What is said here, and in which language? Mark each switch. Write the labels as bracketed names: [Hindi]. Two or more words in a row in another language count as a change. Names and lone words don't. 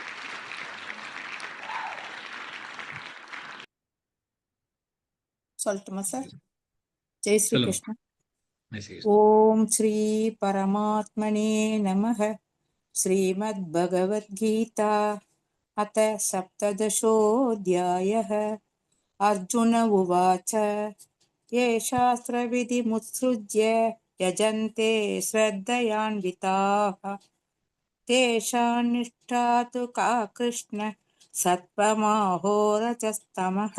[Tamil] சொல்லட்டுமா சார்? [Hindi] जय श्री [Tamil] சொல்லுங்க. கிருஷ்ணா. மெசேஜ். [Sanskrit] ॐ श्री परमात्मने नमः. श्रीमद्भगवद्गीता अथ सप्तदशोऽध्यायः। अर्जुन उवाच ये शास्त्रविधिमुत्सृज्य यजन्ते श्रद्धयान्विताः तेषां निष्ठा तु का कृष्ण सत्त्वमाहोरजस्तमः।